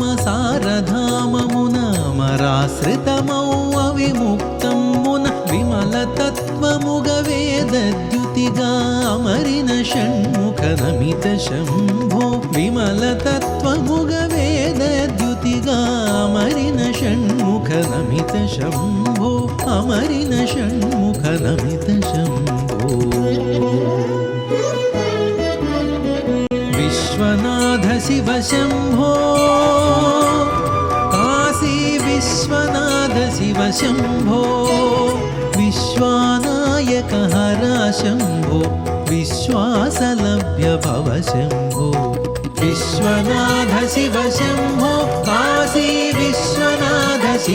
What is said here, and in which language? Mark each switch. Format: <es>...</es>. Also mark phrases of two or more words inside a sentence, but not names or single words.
<te>సారధామమున అమరాశ్రితమౌ అవిముక్తమున విమలతత్వముగ వేదద్యుతిగా అమరిన షణ్ముఖ నమిత శంభో విమలతత్వముగ వేదద్యుతిగా అమరిన షణ్ముఖ నమిత శంభో అమరిన షణ్ముఖ నమిత శంభో విశ్వ</te> <sa>विश्वनाथ शिव शम्भो काशी विश्वनाथ शिव शम्भो विश्वानायक हर शम्भो विश्वासलभ्य भव शम्भो विश्वनाथ शिव शम्भो काशी विश्वनाथ शिव</sa>